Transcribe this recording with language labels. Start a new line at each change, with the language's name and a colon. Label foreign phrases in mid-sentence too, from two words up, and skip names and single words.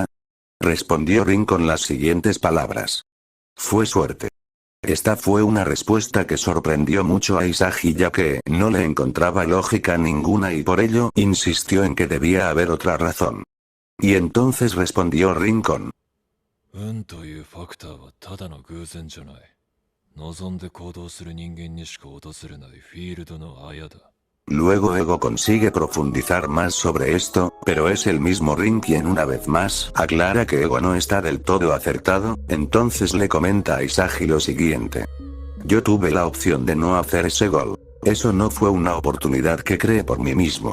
Spanish: Respondió Rin con las siguientes palabras. Fue suerte. Esta fue una respuesta que sorprendió mucho a Isagi ya que no le encontraba lógica ninguna y por ello insistió en que debía haber otra razón. Y entonces respondió Rin con:
Japanese: 運というファクターはただの偶然じゃない。望んで行動する人間にしか訪れないフィールドのあやだ。
Spanish: Luego Ego consigue profundizar más sobre esto, pero es el mismo Rin quien una vez más aclara que Ego no está del todo acertado, entonces le comenta a Isagi lo siguiente. Yo tuve la opción de no hacer ese gol. Eso no fue una oportunidad que creé por mí mismo.